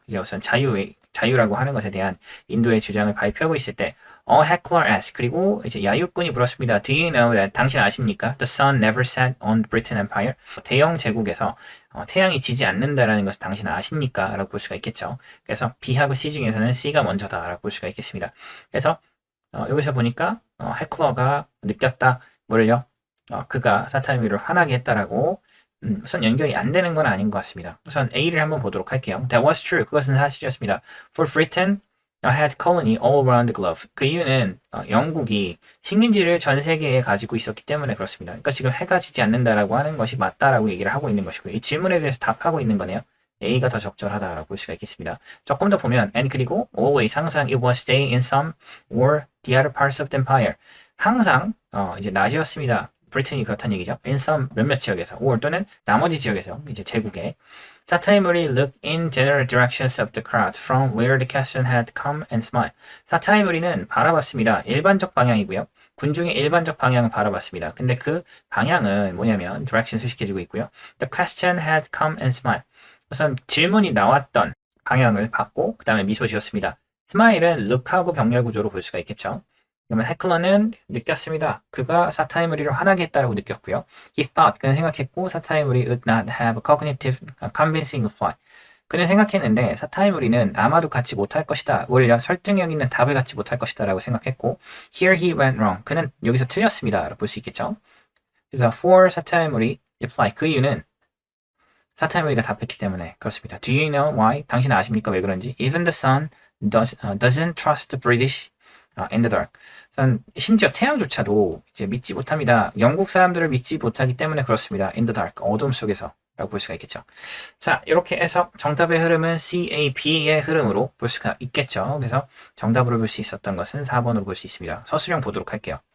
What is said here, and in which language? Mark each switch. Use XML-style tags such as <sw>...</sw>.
<ko>이제 우선 자유라고 하는 것에 대한 인도의 주장을 발표하고 있을 때</ko> <en>A heckler asked,</en> <ko>그리고 이제 야유꾼이 물었습니다.</ko> <en>Do you know that,</en> <ko>당신 아십니까?</ko> <en>The sun never set on Britain Empire.</en> <ko>대영 제국에서 태양이 지지 않는다라는 것을 당신 아십니까? 라고 볼 수가 있겠죠. 그래서 B하고 C 중에서는 C가 먼저다 라고 볼 수가 있겠습니다. 그래서 여기서 보니까 헤클러가 느꼈다. 뭐를요? 그가 사타이무리를 화나게 했다라고 우선 연결이 안 되는 건 아닌 것 같습니다. 우선 A를 한번 보도록 할게요.</ko> <en>That was true.</en> <ko>그것은 사실이었습니다.</ko> <en>For Britain had colony all around the globe.</en> <ko>그 이유는 영국이 식민지를 전 세계에 가지고 있었기 때문에 그렇습니다. 그러니까 지금 해가 지지 않는다라고 하는 것이 맞다라고 얘기를 하고 있는 것이고요. 이 질문에 대해서 답하고 있는 거네요. A가 더 적절하다라고 볼 수가 있겠습니다. 조금 더 보면</ko> <en>and</en> <ko>그리고</ko> <en>always</en> <ko>항상</ko> <en>it was day in some or the other parts of the empire.</en> <ko>항상 이제 낮이었습니다. 브리튼이 그렇다는 얘기죠. in some 몇몇 지역에서 or 또는 나머지 지역에서 이제 제국에 사타이무리</ko> <en>looked in general directions of the crowd from where the question had come and smiled.</en> <ko>사타이무리는 바라봤습니다. 일반적 방향이고요. 군중의 일반적 방향을 바라봤습니다. 근데 그 방향은 뭐냐면 direction 수식해주고 있고요.</ko> <en>The question had come and smiled.</en> <ko>우선 질문이 나왔던 방향을 봤고 그 다음에 미소 지었습니다. 스마일은 look하고 병렬 구조로 볼 수가 있겠죠. 그러면 헤클러는 느꼈습니다. 그가 사타이무리를 화나게 했다고 느꼈고요.</ko> <en>He thought,</en> <ko>그는 생각했고</ko> <en>사타이무리 would not have a cognitive convincing reply.</en> <ko>그는 생각했는데 사타이무리는 아마도 갖지 못할 것이다. 오히려 설득력 있는 답을 갖지 못할 것이다 라고 생각했고</ko> <en>Here he went wrong.</en> <ko>그는 여기서 틀렸습니다. 라고 볼 수 있겠죠. 그래서 for 사타이무리 reply. 그 이유는 사타이무리가 답했기 때문에 그렇습니다.</ko> <en>Do you know why?</en> <ko>당신 아십니까? 왜 그런지?</ko> <en>Even the sun doesn't trust the British in the dark.</en> <ko>심지어 태양조차도 이제 믿지 못합니다. 영국 사람들을 믿지 못하기 때문에 그렇습니다.</ko> <en>In the dark.</en> <ko>어둠 속에서. 라고 볼 수가 있겠죠. 자, 이렇게 해서 정답의 흐름은 CAB의 흐름으로 볼 수가 있겠죠. 그래서 정답으로 볼 수 있었던 것은 4번으로 볼 수 있습니다. 서술형 보도록 할게요.</ko>